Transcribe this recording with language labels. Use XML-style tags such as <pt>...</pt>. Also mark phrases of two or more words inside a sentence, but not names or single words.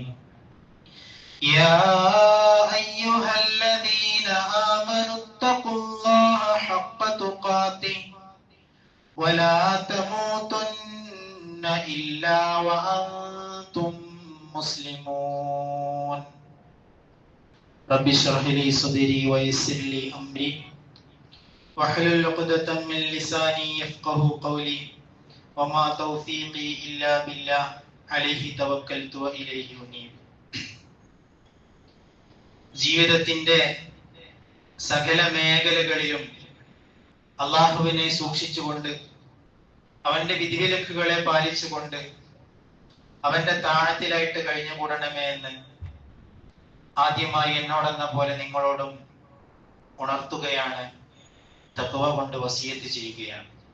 <ar>يا أيها الذين آمنوا اتقوا الله حق تقاته ولا تموتن إلا وأنتم مسلمون. رب اشرح لي صدري ويسر لي أمري واحلل عقدة من لساني يفقهوا قولي وما توفيقي إلا بالله عليه توكلت وإليه أنيب.</ar> <ml>ജീവിതത്തിന്റെ സകല മേഖലകളിലും അള്ളാഹുവിനെ സൂക്ഷിച്ചുകൊണ്ട് അവന്റെ വിധിവിലക്കുകളെ പാലിച്ചുകൊണ്ട് അവന്റെ താഴത്തിലായിട്ട് കഴിഞ്ഞുകൂടണമേ എന്ന് ആദ്യമായി എന്നോടെന്ന പോലെ നിങ്ങളോടും ഉണർത്തുകയാണ്, തഖ്വ കൊണ്ട് വസിയത്ത് ചെയ്യുകയാണ്.</ml>